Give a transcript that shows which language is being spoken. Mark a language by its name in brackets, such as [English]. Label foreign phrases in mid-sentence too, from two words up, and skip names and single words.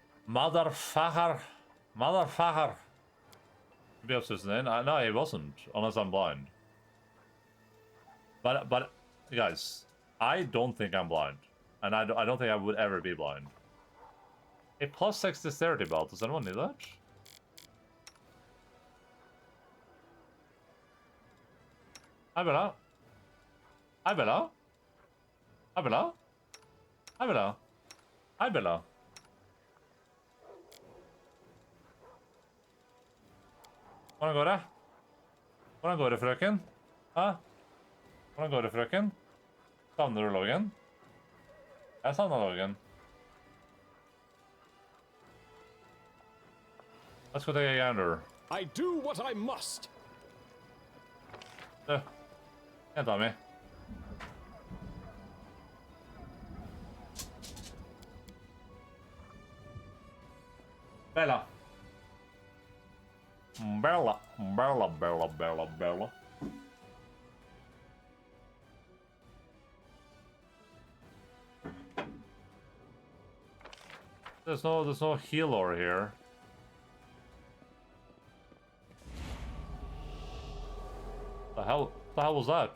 [English] Motherfucker. Motherfucker. Maybe that's his name. No, he wasn't, unless I'm blind. But, guys, I don't think I'm blind. And I don't think I would ever be blind. A +6 dexterity belt. Does anyone need that? Hi, Bella. Hi, Bella. Hi, Bella. Hi, Bella. Hi, [Norwegian] Bella. Hvordan går det? Hvordan går det, frøken? Hæ? Hvordan går det, frøken? Savner du Logan? Jeg savner Logan. [English] Let's go take a gander. I do what I must. [Norwegian] Jenta mi. Bella. Bella. Bella, Bella, Bella, Bella. [English] There's no healer here. The hell was that?